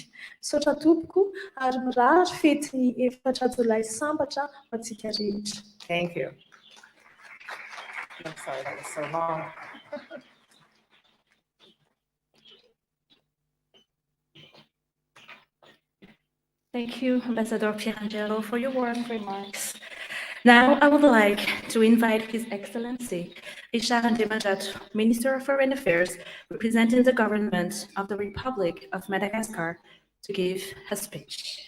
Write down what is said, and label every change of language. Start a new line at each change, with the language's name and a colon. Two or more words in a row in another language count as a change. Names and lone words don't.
Malagasy: Misaotra tompoko ary mirary fety ny 4 Jolay sambatra ho antsika rehetra.
English: Thank you. I'm sorry that was so long. Thank you, Ambassador Pierangelo, for your warm remarks. Now, I would like to invite His Excellency, Richard Ndemajat, Minister of Foreign Affairs, representing the government of the Republic of Madagascar, to give a speech.